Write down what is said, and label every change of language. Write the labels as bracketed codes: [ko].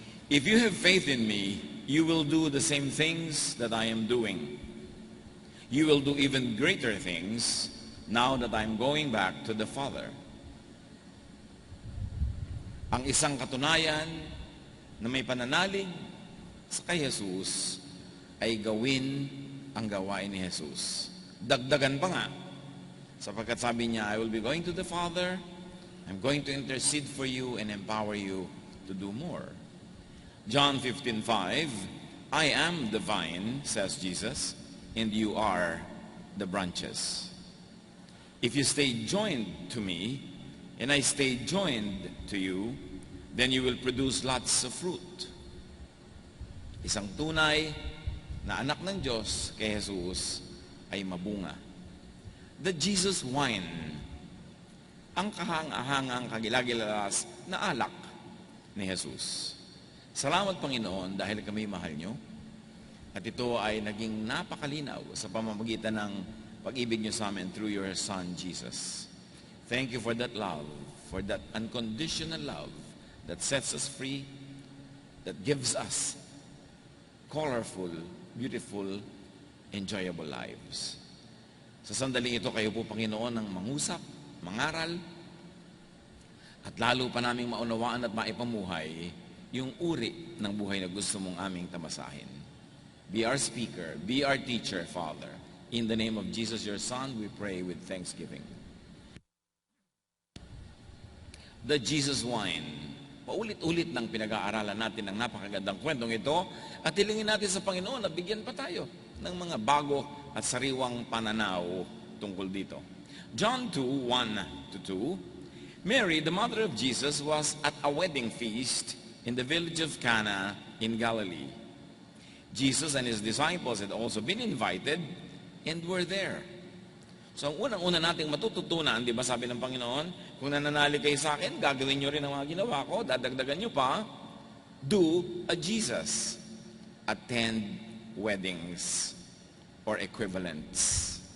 [en] If you have faith in me, you will do the same things that I am doing. You will do even greater things now that I'm going back to the Father. [tl] Ang isang katunayan na may pananalig sa kay Jesus ay gawin ang gawain ni Jesus. Dagdagan pa nga, sapagkat sabi niya, [en] I will be going to the Father, I'm going to intercede for you and empower you to do more. John 15:5, I am the vine, says Jesus, and you are the branches. If you stay joined to me, and I stay joined to you, then you will produce lots of fruit. [tl] Isang tunay na anak ng Diyos kay Jesus ay mabunga. [en] The Jesus wine, [tl] ang kahang-ahangang kagilagilas na alak ni Jesus. Salamat Panginoon dahil kami mahal nyo. At ito ay naging napakalinaw sa pamamagitan ng pag-ibig nyo sa amin [en] through your Son, Jesus. Thank you for that love, for that unconditional love that sets us free, that gives us colorful, beautiful, enjoyable lives. [tl] Sa sandaling ito, kayo po, Panginoon, ang mangusap, mangaral, at lalo pa naming maunawaan at maipamuhay yung uri ng buhay na gusto mong aming tamasahin. [en] Be our speaker, be our teacher, Father. In the name of Jesus, your Son, we pray with thanksgiving. The Jesus wine. [tl] Paulit-ulit ng pinag-aaralan natin ang napakagandang kwentong ito at hilingin natin sa Panginoon na bigyan pa tayo ng mga bago at sariwang pananaw tungkol dito. [en] John 2:1-2, Mary, the mother of Jesus, was at a wedding feast in the village of Cana in Galilee. Jesus and his disciples had also been invited and were there. [tl] So ang unang-una nating matututunan, di ba sabi ng Panginoon, kung nananalig kayo sa akin, gagawin nyo rin ang mga ginawa ko, dadagdagan nyo pa, [en] do a Jesus. Attend weddings or equivalents.